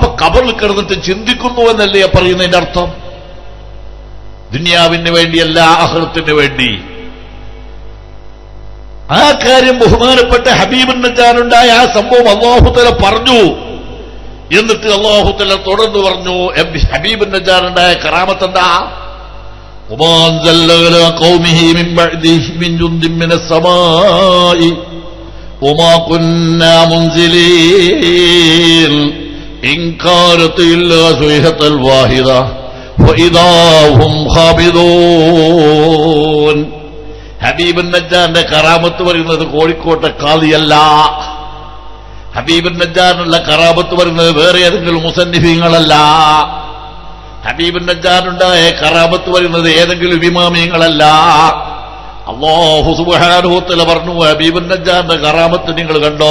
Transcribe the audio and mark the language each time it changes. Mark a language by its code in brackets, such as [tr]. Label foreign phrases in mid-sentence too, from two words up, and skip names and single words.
[ml] അപ്പൊ ഖബറിൽ കിടന്നിട്ട് ചിന്തിക്കുന്നു എന്നല്ലേ പറയുന്നതിന്റെ അർത്ഥം? ദുനിയാവിന് വേണ്ടിയല്ല, ആഖിറത്തിന് വേണ്ടി. ആ കാര്യം ബഹുമാനപ്പെട്ട ഹബീബ് നജ്ജാറുണ്ടായ ആ സംഭവം അല്ലാഹു തആല പറഞ്ഞു. എന്നിട്ട് അല്ലാഹു തആല തുടർന്ന് പറഞ്ഞു, ഹബീബ് നജ്ജാറുണ്ടായ കറാമത്ത് എന്താ? [ar] وما أنزلنا على قومه من بعده من جند من السماء وما كنا منزلين إن كانت إلا صيحة واحدة وإذا هم خامدون. [ml] ഹബീബ് നജ്ജാറിന്റെ കറാമത്ത് പറയുന്നത് കോഴിക്കോട്ടെ ഖാദിയല്ല. ഹബീബ് നജ്ജാറിനുള്ള കറാമത്ത് പറയുന്നത് വേറെ ഏതെങ്കിലും മുസന്നിഫീങ്ങളല്ല. ഹബീബ് നജ്ജാറുണ്ടായ കറാമത്ത് പറയുന്നത് ഏതെങ്കിലും ഇമാമിയങ്ങളല്ല. അല്ലാഹു [ar] سبحانه وتعالى [ml] പറഞ്ഞു, ഹബീബ് നജ്ജാറിന്റെ കറാമത്ത് നിങ്ങൾ കണ്ടോ?